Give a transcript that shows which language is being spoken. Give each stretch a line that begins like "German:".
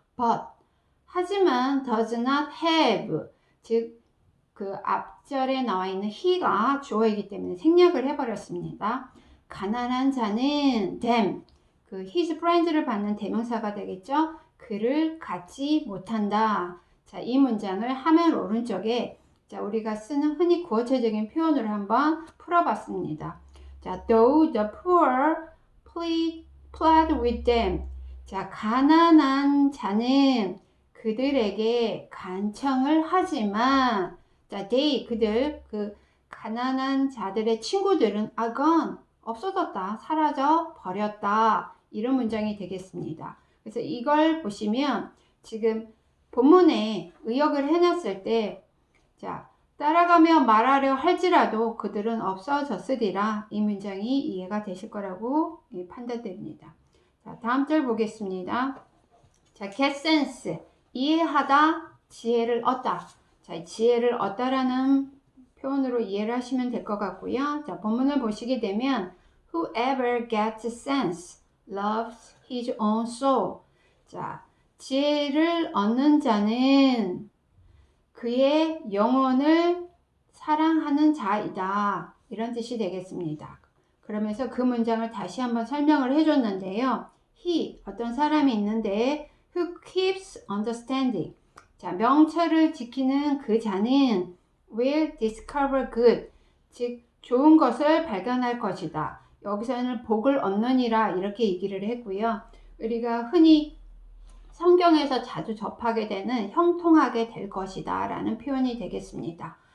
Korean: but, 하지만
English: does not have,
Korean: 즉 그 앞절에 나와 있는 he가 주어이기 때문에 생략을 해버렸습니다. 가난한 자는 them, 그
English: his friends
Korean: 를 받는 대명사가 되겠죠. 그를 갖지 못한다. 자, 이 문장을 화면 오른쪽에 우리가 쓰는 흔히 구어체적인 표현으로 한번 풀어봤습니다.
English: 자, though the poor plead with them.
Korean: 자, 가난한 자는 그들에게 간청을 하지만, 자, they, 그들, 그 가난한 자들의 친구들은
English: are gone,
Korean: 없어졌다, 사라져 버렸다. 이런 문장이 되겠습니다. 그래서 이걸 보시면 지금 본문에 의역을 해놨을 때, 자, 따라가며 말하려 할지라도 그들은 없어졌으리라. 이 문장이 이해가 되실 거라고 판단됩니다. 자, 다음 절 보겠습니다. 자, get sense, 이해하다, 지혜를 얻다. 자, 지혜를 얻다라는 표현으로 이해를 하시면 될 것 같고요.
English: 자, 본문을 보시게 되면 whoever gets sense loves his own soul.
Korean: 자, 지혜를 얻는 자는 그의 영혼을 사랑하는 자이다. 이런 뜻이 되겠습니다. 그러면서 그 문장을 다시 한번 설명을 해줬는데요.
English: he,
Korean: 어떤 사람이 있는데
English: who keeps understanding.
Korean: 자, 명철을 지키는 그 자는
English: will discover good.
Korean: 즉, 좋은 것을 발견할 것이다. 여기서는 복을 얻느니라 이렇게 얘기를 했고요. 우리가 흔히 성경에서 자주 접하게 되는 형통하게 될 것이다 라는 표현이 되겠습니다.